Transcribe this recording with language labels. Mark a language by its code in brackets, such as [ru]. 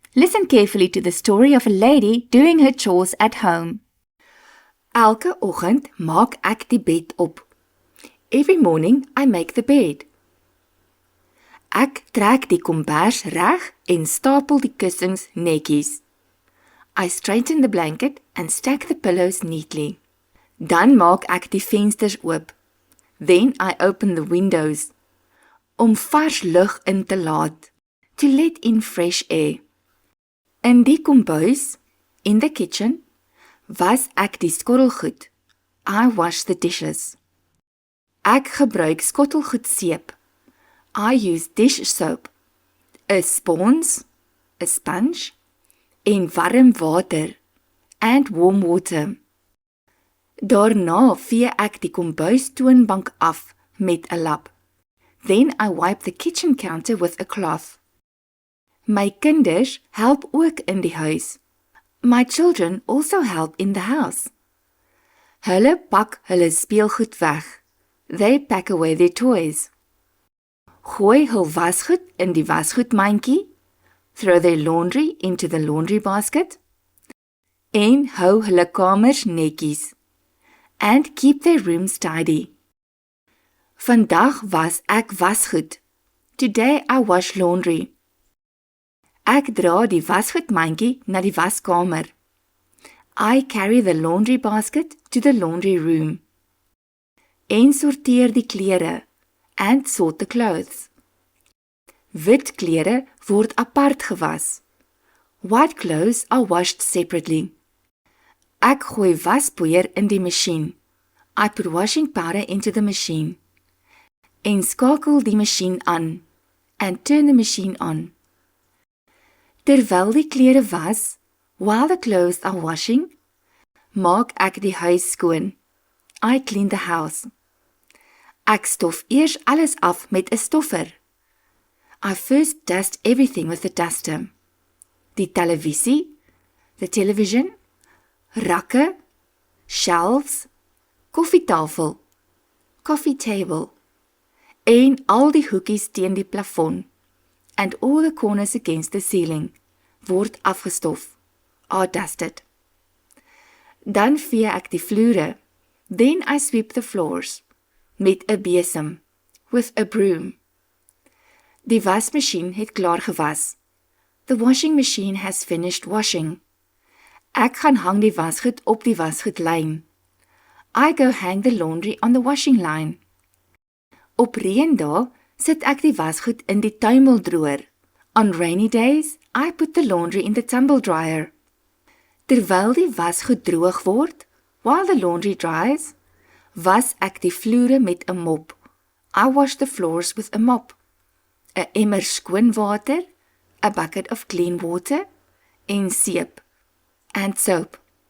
[en] Listen carefully to the story of a lady doing her chores at home. [af] Elke oggend maak ek die bed op. [en] Every morning I make the bed. [af] Ek trek die kombers reg en stapel die kussings netjies. [en] I straighten the blanket and stack the pillows neatly. [af] Dan maak ek die vensters oop. [en] Then I open the windows. [af] Om vars lug in te laat, [en] to let in fresh air. [af] In die kombuis, [en] in the kitchen, [af] was ek die skottelgoed. [en] I wash the dishes. [af] Ek gebruik skottelgoed seep. [en] I use dish soap, a sponge, [af] en warm water, [en] and warm water. [af] Daarna vee ek die kombuis toonbank af met 'n lap. [en] Then I wipe the kitchen counter with a cloth. [af] My kinders help ook in die huis. [en] My children also help in the house. [af] Hulle pak hulle speelgoed weg. [en] They pack away their toys. [af] Gooi hul wasgoed in die wasgoedmandjie. [en] Throw their laundry into the laundry basket. [af] En hou hulle kamers netjies. [en] And keep their rooms tidy. [af] Vandag was ek wasgoed. [en] Today I wash laundry. [af] Ek dra die wasgoedmandjie na die waskamer. [en] I carry the laundry basket to the laundry room. [af] En sorteer die klere, [en] and sort the clothes. [af] Wit klere word apart gewas. [en] White clothes are washed separately. [af] Ek gooi waspoeier in die masjien. [en] I put washing powder into the machine. [af] En skakel die masjien aan, [en] and turn the machine on. [af] Terwyl die klere was, [en] while the clothes are washing, [af] maak ek die huis skoon. [en] I clean the house. [af] Ek stof eers alles af met 'n stoffer. [en] I first dust everything with a duster. Die televisie, the television, rakke, shelves, koffietafel, coffee table, [af] en al die hoekies teen die plafon, [en] and all the corners against the ceiling, [af] word afgestof, [en] are dusted. [af] Dan vee ek die vloere, [en] then I sweep the floors, [af] met 'n besem, [en] with a broom. [af] Die wasmasjien het klaar gewas. [en] The washing machine has finished washing. [af] Ek gaan hang die wasgoed op die wasgoedlyn. [en] I go hang the laundry on the washing line. [af] Op reendae sit ek die wasgoed in die tuimeldroër. [en] On rainy days, I put the laundry in the tumble dryer. [af] Terwyl die wasgoed droog word, [en] while the laundry dries, [af] was ek die vloere met 'n mop. [en] I wash the floors with a mop. [af] 'n emmer skoon water, [en] a bucket of clean water, [af] en seep, [en] and soap.